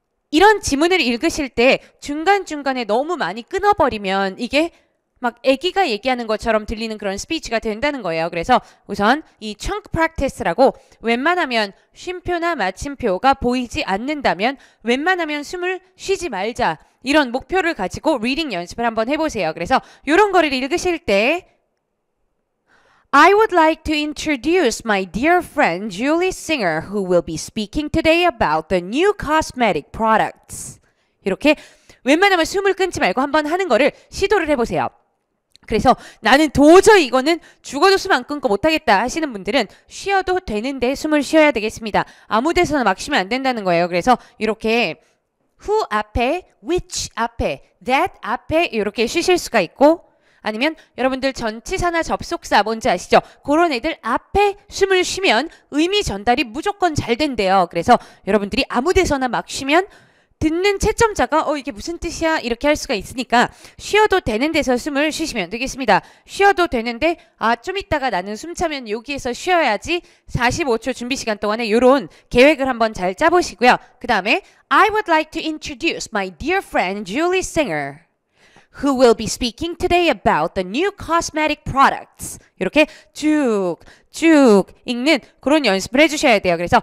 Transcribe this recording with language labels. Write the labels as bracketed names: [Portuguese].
[Korean] 이런 지문을 읽으실 때 중간중간에 너무 많이 끊어버리면 이게 막 애기가 얘기하는 것처럼 들리는 그런 스피치가 된다는 거예요. 그래서 우선 이 chunk practice라고 웬만하면 쉼표나 마침표가 보이지 않는다면 웬만하면 숨을 쉬지 말자 이런 목표를 가지고 리딩 연습을 한번 해보세요. 그래서 이런 거를 읽으실 때 [English] I would like to introduce my dear friend Julie Singer who will be speaking today about the new cosmetic products. [Korean] 이렇게 웬만하면 숨을 끊지 말고 한번 하는 거를 시도를 해보세요. 그래서 나는 도저히 이거는 죽어도 숨 안 끊고 못하겠다 하시는 분들은 쉬어도 되는데 숨을 쉬어야 되겠습니다. 아무 데서나 막 쉬면 안 된다는 거예요. 그래서 이렇게 who 앞에, which 앞에, that 앞에 이렇게 쉬실 수가 있고 아니면 여러분들 전치사나 접속사 뭔지 아시죠? 그런 애들 앞에 숨을 쉬면 의미 전달이 무조건 잘 된대요. 그래서 여러분들이 아무 데서나 막 쉬면 듣는 채점자가 이게 무슨 뜻이야? 이렇게 할 수가 있으니까 쉬어도 되는 데서 숨을 쉬시면 되겠습니다. 쉬어도 되는데 좀 이따가 나는 숨 차면 여기에서 쉬어야지 45초 준비 시간 동안에 이런 계획을 한번 잘 짜보시고요. 그 다음에 [English] I would like to introduce my dear friend Julie Singer who will be speaking today about the new cosmetic products. [Korean] 이렇게 쭉 읽는 그런 연습을 해주셔야 돼요.